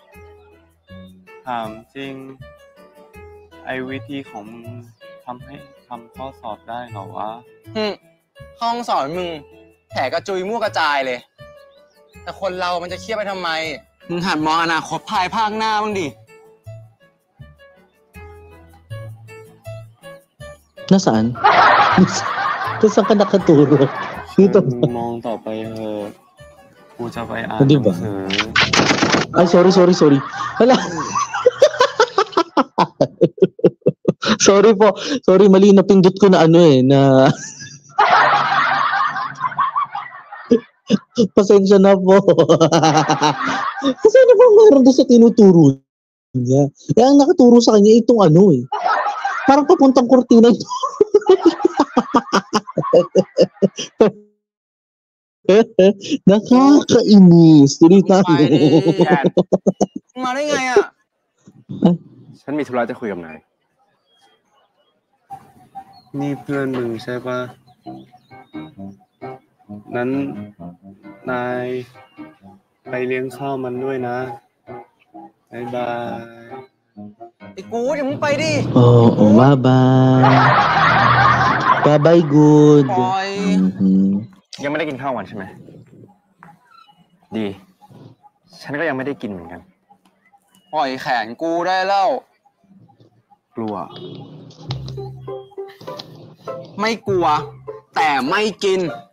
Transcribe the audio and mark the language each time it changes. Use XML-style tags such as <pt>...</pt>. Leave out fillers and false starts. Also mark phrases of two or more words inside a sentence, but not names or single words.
<th>ถามจริง ไอ้วิธีของมึงทำให้ทำข้อสอบได้เหรอวะ ห้องสอนมึงแผลกระจุยมั่วกระจายเลย แต่คนเรามันจะเครียดไปทำไมมึงหันมองอนาคตภายภาคหน้าบ้างดิ</th> <tl>Nasaan? Saan ka nakaturo? Dito.</tl> <th>มึงมองต่อไปเถอะกูจะไปอ่าน</th> <tl>Di</tl> <th>หนั</th> <tl>ba?</tl> <th>งสือ</th> <tl>Ay, sorry. Hala. Sorry po. Sorry, mali napindot ko na na pasensya na po. Kasi ano bang meron doon sa tinuturo niya? Eh, ang nakaturo sa kanya itong parang papuntang kurtina ito. Nakakainis. Tuloy</tl> <th>ไป</th> <tl>tayo.</tl> <th>ดิมึงมาได้ไงอ่ะ ฉันมีธุระจะคุยกับนาย นี่เพื่อนมึงใช่ปะนั้นนายไปเลี้ยงข้าวมันด้วยนะบ๊ายบาย ไอ้กูอย่ามึงไปดิ</th> <en>Oo, bye-bye. Bye-bye, good.</en> <th>ปล่อย ยังไม่ได้กินข้าววันใช่ไหม ดี ฉันก็ยังไม่ได้กินเหมือนกัน ปล่อยแขนกูได้แล้ว กลัว ไม่กลัว แต่ไม่กิน</th>